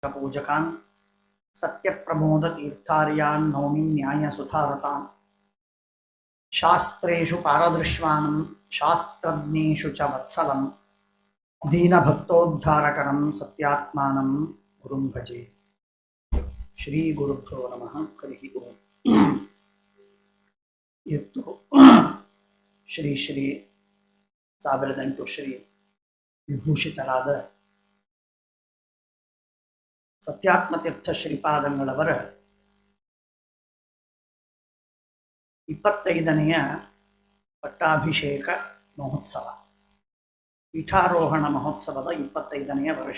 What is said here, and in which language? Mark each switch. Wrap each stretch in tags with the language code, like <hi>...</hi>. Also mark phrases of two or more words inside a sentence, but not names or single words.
<sa>पूजकान् सत्यप्रमोदतीर्थार्यान् नौमि न्यायसुधारतान् शास्त्रेषु पारदृश्वानं शास्त्रज्ञेषु च वत्सलं दीनभक्तोद्धारकरं सत्यात्मानं गुरुं भजे। श्रीगुरुभ्यो नमः। हरिः ओम्।</sa> <kn>ಇವತ್ತು ಶ್ರೀ ಶ್ರೀ 1008 ಶ್ರೀ ವಿಭೂಷಿತರಾದ ಸತ್ಯಾತ್ಮತೀರ್ಥ ಶ್ರೀಪಾದಂಗಳವರ 25ನೇ ಪಟ್ಟಾಭಿಷೇಕ ಮಹೋತ್ಸವ, ಪೀಠಾರೋಹಣ ಮಹೋತ್ಸವದ 25ನೇ ವರ್ಷ.</kn>